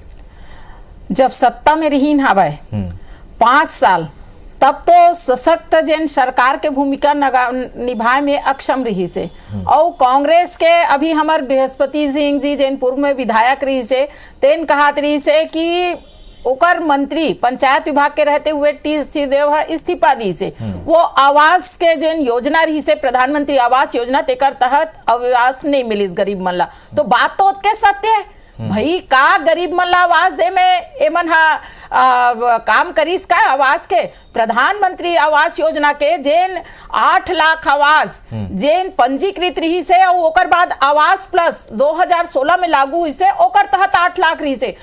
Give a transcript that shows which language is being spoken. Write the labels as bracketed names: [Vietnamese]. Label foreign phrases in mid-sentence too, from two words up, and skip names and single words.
[Chhattisgarhi] जब सत्ता में रही हवा 5 साल, तब तो सशक्त जैन सरकार के भूमिका निभाए में अक्षम रही से। और कांग्रेस के अभी हमार बृहस्पति सिंह जी जैन पूर्व में विधायक रही से, तेन कहत रही से कि ओकर मंत्री पंचायत विभाग के रहते हुए टी सिंहदेव इस्तीफा दी से। वो आवास के जन योजना रही से, प्रधानमंत्री आवास योजना, तेकर तहत आवास नहीं मिली गरीब मन ला। तो बात तो के सत्य है भाई, का गरीब मन ला आवास दे में एमन काम करीस का आवास के। प्रधानमंत्री आवास योजना के जेन 8 लाख आवास जेन पंजीकृत रही से, और ओकर बाद आवास प्लस 2016 में लागू हुई से, ओकर तहत 8 लाख रही से।